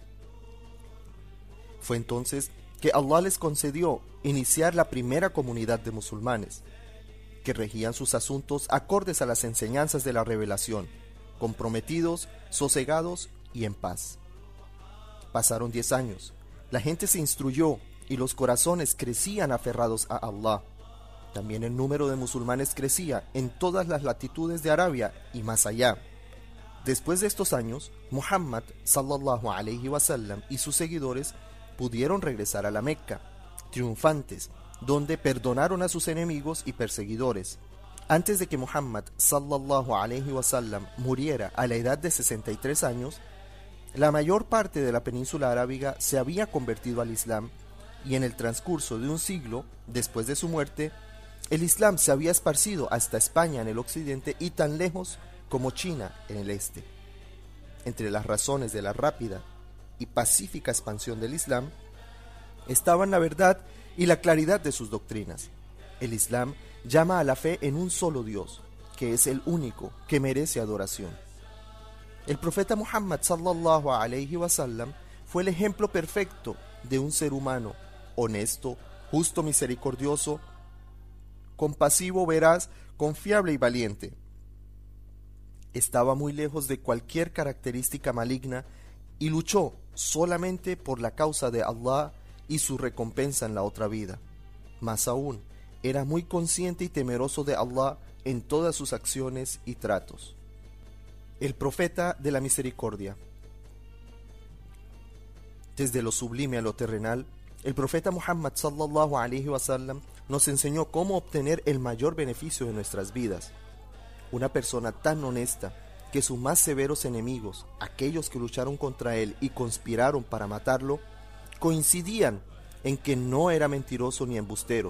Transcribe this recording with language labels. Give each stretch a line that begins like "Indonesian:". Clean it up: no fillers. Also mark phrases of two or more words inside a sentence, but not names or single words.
Spanish: Fue entonces que Allah les concedió iniciar la primera comunidad de musulmanes, que regían sus asuntos acordes a las enseñanzas de la revelación, comprometidos, sosegados y en paz. Pasaron 10 años, la gente se instruyó y los corazones crecían aferrados a Allah. También el número de musulmanes crecía en todas las latitudes de Arabia y más allá. Después de estos años, Muhammad
Arabic: صلى الله عليه وسلم
Spanish: y sus seguidores pudieron regresar a la Meca, triunfantes, donde perdonaron a sus enemigos y perseguidores. Antes de que Muhammad
Arabic: صلى الله عليه وسلم
Spanish: muriera a la edad de 63 años, la mayor parte de la península arábiga se había convertido al Islam y en el transcurso de un siglo después de su muerte, el Islam se había esparcido hasta España en el occidente y tan lejos como China en el este. Entre las razones de la rápida y pacífica expansión del Islam estaban la verdad y la claridad de sus doctrinas. El Islam llama a la fe en un solo Dios, que es el único que merece adoración. El profeta Muhammad
Arabic: صلى الله عليه وسلم
Spanish: fue el ejemplo perfecto de un ser humano honesto, justo, misericordioso, compasivo, veraz, confiable y valiente. Estaba muy lejos de cualquier característica maligna y luchó solamente por la causa de Allah y su recompensa en la otra vida. Más aún, era muy consciente y temeroso de Allah en todas sus acciones y tratos. El profeta de la misericordia. Desde lo sublime a lo terrenal, el profeta Muhammad
Arabic: صلى الله عليه وسلم
Spanish: nos enseñó cómo obtener el mayor beneficio de nuestras vidas. Una persona tan honesta que sus más severos enemigos, aquellos que lucharon contra él y conspiraron para matarlo, coincidían en que no era mentiroso ni embustero.